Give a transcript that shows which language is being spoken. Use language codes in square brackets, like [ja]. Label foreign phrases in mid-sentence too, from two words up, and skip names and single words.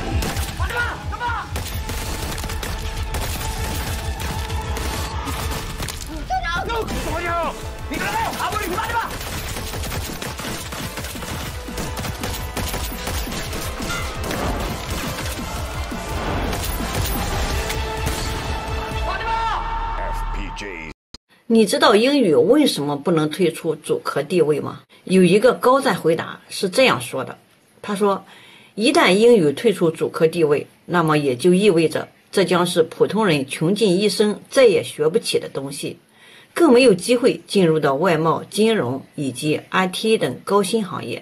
[tl] Fatima! Tama! Tunog! Gusto ko niyo! Dito na kayo! Habulin si Fatima! FPJ [zh] 你知道英语为什么不能退出主科地位吗？有一个高赞回答是这样说的，他说，一旦英语退出主科地位，那么也就意味着这将是普通人穷尽一生再也学不起的东西，更没有机会进入到外贸、金融以及 IT 等高薪行业。